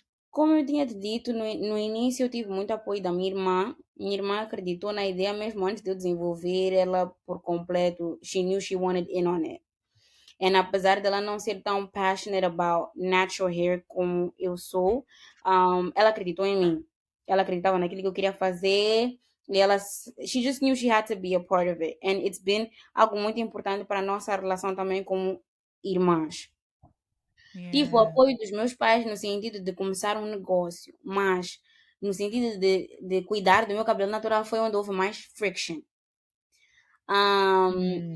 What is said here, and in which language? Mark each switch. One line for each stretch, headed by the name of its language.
Portuguese: Como eu tinha te dito, no início eu tive muito apoio da minha irmã. Minha irmã acreditou na ideia mesmo antes de eu desenvolver ela por completo.
English: She knew she wanted in on it.
Portuguese: And apesar dela não ser tão
English: passionate about natural hair
Portuguese: como eu sou, ela acreditou em mim. Ela acreditava naquilo que eu queria fazer e ela,
English: she just knew she had to be a part of it. And it's been
Portuguese: algo muito importante para a nossa relação também como irmãs. Tive o
English: Yeah.
Portuguese: apoio dos meus pais no sentido de começar um negócio, mas no sentido de cuidar do meu cabelo natural foi onde houve mais friction. Mm.